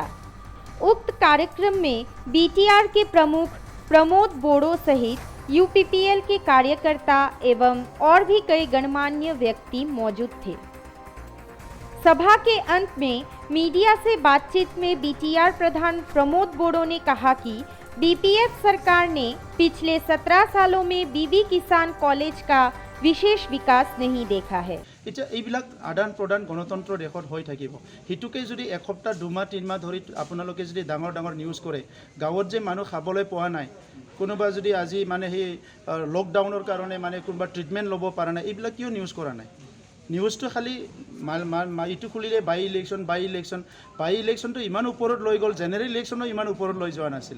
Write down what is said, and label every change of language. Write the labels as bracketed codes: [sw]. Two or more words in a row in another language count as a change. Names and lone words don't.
[hi] उक्त कार्यक्रम में बीटीआर के प्रमुख प्रमोद बोड़ो सहित यूपीपीएल के कार्यकर्ता एवं और भी कई गणमान्य व्यक्ति मौजूद थे। सभा के अंत में मीडिया से बातचीत में बीटीआर प्रधान प्रमोद बोड़ो ने कहा कि बीपीएफ सरकार ने पिछले 17 सालों में बीबी किसान कॉलेज का विशेष विकास नहीं देखा है। [as] এতিয়া এইবিলাক আদান প্ৰদান গণতন্ত্ৰ দেশত হৈ থাকিব হিতুকে যদি এসপ্তাহ দুমাহ তিনিমাহ ধৰি আপোনালোকে যদি ডাঙৰ ডাঙৰ নিউজ কৰে গাঁৱত যে মানুহ খাবলৈ পোৱা নাই কোনোবা যদি আজি মানে সেই লকডাউনৰ কাৰণে মানে কোনোবা ট্ৰিটমেণ্ট ল'ব পৰা নাই এইবিলাক কিয় নিউজ কৰা নাই নিউজটো খালি ইটো খুলিলে বাই ইলেকশ্যনটো ইমান ওপৰত লৈ গ'ল, [en] general election [as] ইমান ওপৰত লৈ যোৱা নাছিলে।